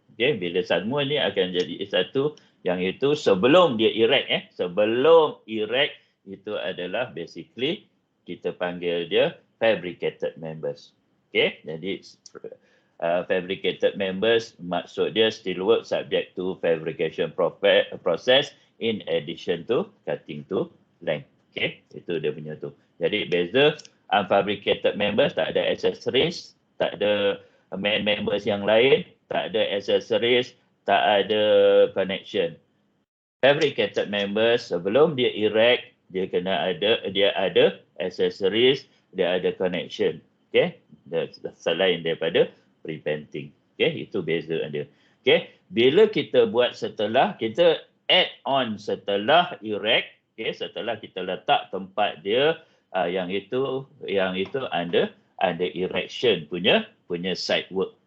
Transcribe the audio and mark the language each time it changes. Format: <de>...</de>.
<ms>Okey, bila semua ni akan jadi satu, yang itu sebelum dia erect sebelum erect itu adalah basically kita panggil dia fabricated members. Okey, jadi fabricated members maksud dia</ms> <en>steelwork subject to fabrication process in addition to cutting to length.</en> <ms>Okey, itu dia punya tu. Jadi beza unfabricated members tak ada accessories, tak ada main members yang lain, tak ada accessories, tak ada connection. Fabricated members sebelum dia erect, dia ada accessories, dia ada connection. Okey, selain daripada pre-painting. Okey, itu beza dia. Okey, bila kita buat setelah kita add on setelah erect, okey, setelah kita letak tempat dia yang itu under erection punya side work.</ms>